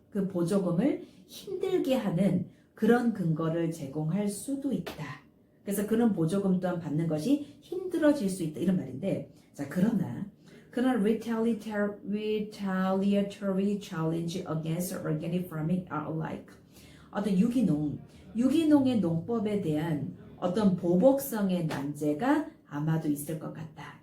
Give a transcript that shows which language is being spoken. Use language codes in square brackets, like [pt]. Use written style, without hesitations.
[ko] 그 보조금을 힘들게 하는 그런 근거를 제공할 수도 있다. 그래서 그런 보조금 또한 받는 것이 힘들어질 수 있다. 이런 말인데, 자, 그러나 [en] retaliatory challenge against organic farming are alike. [ko] 어떤 유기농의 농법에 대한 어떤 보복성의 난제가 아마도 있을 것 같다.